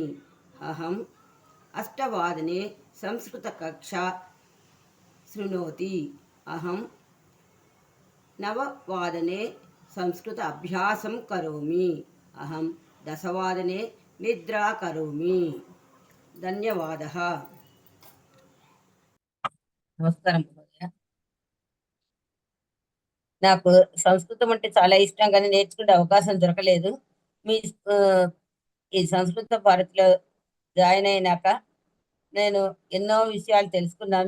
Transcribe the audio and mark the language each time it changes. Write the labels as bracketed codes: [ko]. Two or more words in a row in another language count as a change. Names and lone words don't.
[sa] अहं 8:00 संस्कृतकक्षा शृणोति। अहं 9:00 संस्कृत अभ्यासं करोमि। अहं 10:00 निद्रा करोमि। ధన్యవాదः। నమస్కారం మహోదయ. [te] నాకు సంస్కృతం అంటే చాలా ఇష్టం, కానీ నేర్చుకునే అవకాశం దొరకలేదు. మీ ఈ సంస్కృత భారతిలో జాయిన్ అయినాక నేను ఎన్నో విషయాలు తెలుసుకున్నాను.